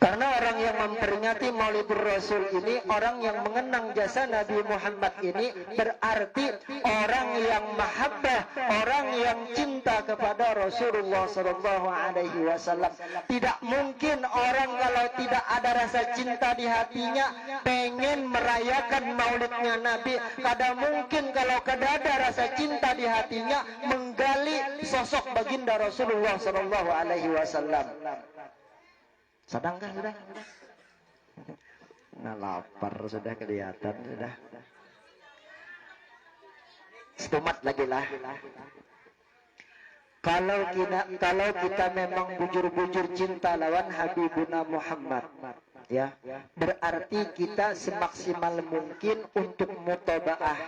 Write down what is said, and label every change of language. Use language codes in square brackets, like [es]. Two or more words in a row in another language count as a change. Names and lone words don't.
[id] Karena orang yang memperingati Maulidur Rasul ini, orang yang mengenang jasa Nabi Muhammad ini, berarti orang yang mahabbah, orang yang cinta kepada Rasulullah [ar] صلى الله عليه وسلم. [id] Tidak mungkin orang kalau tidak ada rasa cinta di hatinya pengen merayakan maulidnya Nabi. [bjn] Kada mungkin kalau kada ada rasa cinta di hatinya menggali sosok baginda Rasulullah [ar] صلى الله عليه وسلم. [bjn] Sadangkah sudah? Nah, lapar sudah kelihatan sudah. Setumat lagi lah. Kalau kita memang bujur-bujur cinta lawan Habibuna Muhammad, ya, berarti kita semaksimal mungkin untuk mutaba'ah.